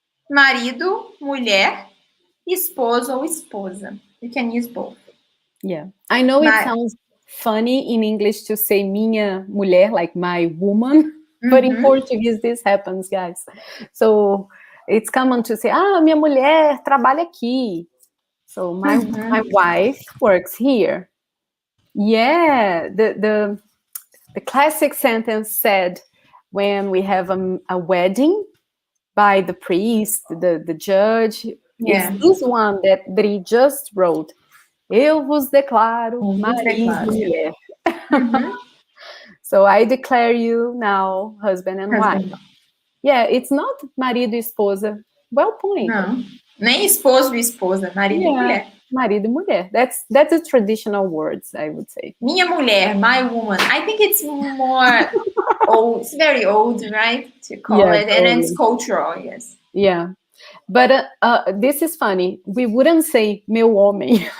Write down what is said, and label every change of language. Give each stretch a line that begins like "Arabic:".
Portuguese: marido, mulher, esposo ou esposa.
English: You can use both. Yeah. I know it But sounds funny in English to say
Portuguese: minha mulher,
English: like my woman, but in Portuguese this happens, guys. So it's common to say,
Portuguese: minha mulher trabalha aqui.
English: So my wife works here. Yeah, the classic sentence said when we have a wedding by the priest, the judge. It's this one that he just wrote.
Portuguese: Eu vos declaro marido e mulher.
English: So I declare you now husband and wife. Yeah, it's not
Portuguese: marido e esposa.
English: Well pointed.
Portuguese: Não. Nem esposo e esposa, marido e mulher. Marido e mulher.
English: That's the traditional words, I would say.
Portuguese: Minha mulher,
English: my woman. I think it's more old. It's very old, right? To call it, and it's cultural, yes. Yeah. But this is funny. We wouldn't say
Portuguese: meu homem.